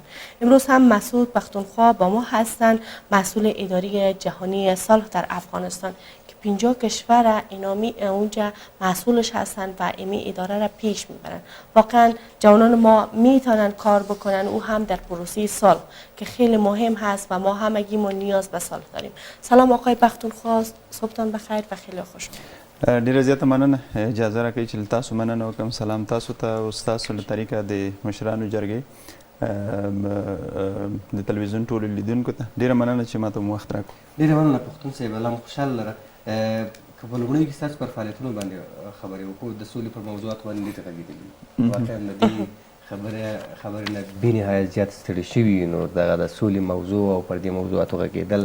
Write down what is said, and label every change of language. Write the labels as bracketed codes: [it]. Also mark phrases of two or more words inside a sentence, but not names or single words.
[fa] امروز هم مسعود پختونخوا با ما هستن، مسئول اداری جهانی صلح در افغانستان که 50 کشور اینامی اونجا مسئولش هستن و امی اداره را پیش میبرن. واقعا جوانان ما میتونن کار بکنن، او هم در پروسه صلح که خیلی مهم هست و ما همگی ما نیاز به صلح داریم. سلام آقای پختونخوا، صبحتان بخیر و خیلی خوش. [ps] ډیره زیاته مننه، اجازه راکړئ چې له تاسو مننه وکړم. سلام تاسو ته او ستاسو له طریقه د مشرانو جرګې د تلویزیون ټولو لیدونکو ته ډیره مننه چې ماته مو وخت راکړو. ډیره مننه پښتون صاحب، الله مو خوشحاله لره. که په لومړیو کې ستاسو پر فعالیتونو باندې خبرې وکړو، د سولې پر موضوعاتو باندې ډېر غږېدلي، واقعا د دې خبرې نه بېنهایت زیات ستړي شوي، نو دغه د سولې موضوع او پر دې موضوعاتو غږېدل.